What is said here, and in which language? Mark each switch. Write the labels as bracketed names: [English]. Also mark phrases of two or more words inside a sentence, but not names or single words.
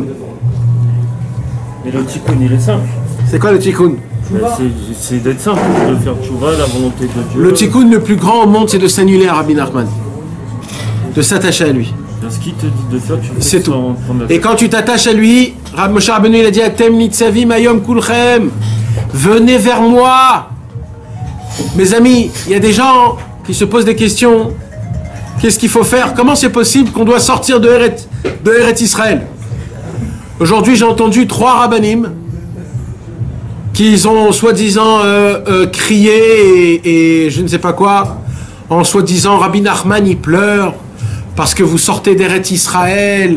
[French] Mais le tikkun, il est simple. C'est quoi le tikkun? C'est d'être simple, de faire tchouva, la volonté de Dieu. Le tikkun le plus grand au monde, c'est de s'annuler à Rabbi Nachman. De s'attacher à lui. Ce qu'il te dit de faire, tu fais. C'est tout. Et quand tu t'attaches à lui, Moshe Rabbeinu, il a dit [Hebrew] אתם נצבים היום כולכם. [French] Venez vers moi. Mes amis, il y a des gens qui se posent des questions. Qu'est-ce qu'il faut faire? Comment c'est possible qu'on doit sortir de Eret Israël? Aujourd'hui, j'ai entendu 3 rabbanim qui ont soi-disant crié et je ne sais pas quoi, en soi-disant Rabbi Nachman, il pleure parce que vous sortez d'Eret Israël.